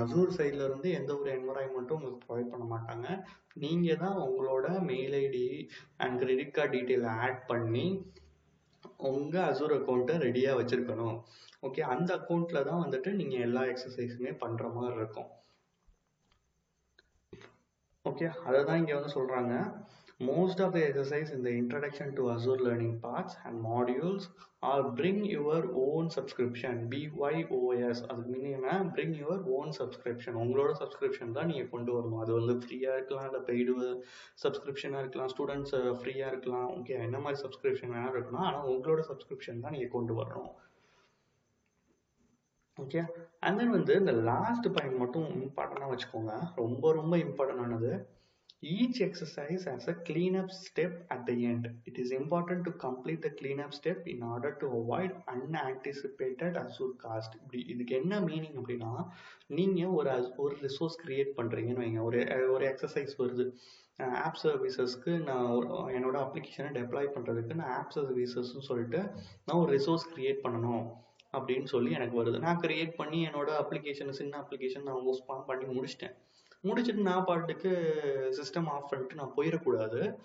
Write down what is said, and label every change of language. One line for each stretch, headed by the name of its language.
Tamil: Azure சைட்ல இருந்து எந்த ஒரு என்வரான்மெண்ட்டும் உங்களுக்கு ப்ரொவைட் பண்ண மாட்டாங்க. நீங்கள் தான் உங்களோட mail ID and credit card டீட்டெயிலை add பண்ணி உங்கள் அசூர் அக்கௌண்ட்டை ரெடியாக வச்சுருக்கணும். ஓகே, அந்த அக்கௌண்ட்டில் தான் வந்துட்டு நீங்கள் எல்லா எக்ஸசைஸுமே பண்ணுற மாதிரி இருக்கும். ஓகே, அதை தான் இங்கே வந்து சொல்கிறாங்க.
English: Most of the exercise in the introduction to Azure learning paths and modules are bring your own subscription, BYOS.
Tamil: அது மீனிங்னா
English: bring your own subscription.
Tamil: உங்களோட சப்ஸ்கிரிப்ஷன் தான் நீங்கள் கொண்டு வரணும். அது வந்து ஃப்ரீயாக இருக்கலாம், இல்லை பெய்டு சப்ஸ்கிரிப்ஷனாக இருக்கலாம், ஸ்டூடெண்ட்ஸ் ஃப்ரீயாக இருக்கலாம். ஓகே, என்ன மாதிரி சப்ஸ்கிரிப்ஷன் வேணாலும் இருக்கலாம், ஆனால் உங்களோட சப்ஸ்கிரிப்ஷன் தான் நீங்கள் கொண்டு வரணும். ஓகே, அண்ட் தென் வந்து இந்த லாஸ்ட் பாயிண்ட் மட்டும் இம்பார்ட்டண்டாக வச்சுக்கோங்க, ரொம்ப ரொம்ப இம்பார்ட்டண்டானது.
English: Each exercise has a cleanup step at the end. It is important to complete the cleanup step in order to avoid unanticipated Azure cost.
Tamil: இதுக்கு என்ன மீனிங் அப்படின்னா, நீங்க ஒரு ரிசோர்ஸ் கிரியேட் பண்றீங்கன்னு வைங்க. ஒரு எக்ஸசைஸ் வருது. ஆப் சர்வீசஸ்க்கு நான் என்னோட அப்ளிகேஷனை டெப்ளாய் பண்றதுக்கு நான் ஆப் சர்வீசஸ்ன்னு சொல்லிட்டு நான் ஒரு ரிசோர்ஸ் கிரியேட் பண்ணணும் அப்படின்னு சொல்லி எனக்கு வருது. நான் கிரியேட் பண்ணி என்னோட அப்ளிகேஷன், சின்ன அப்ளிகேஷன் நான் ஹோஸ்ட் பண்ணி முடிச்சுட்டு நான் பாட்டுக்கு சிஸ்டம் ஆஃப் பண்ணிட்டு நான் போயிடக்கூடாது.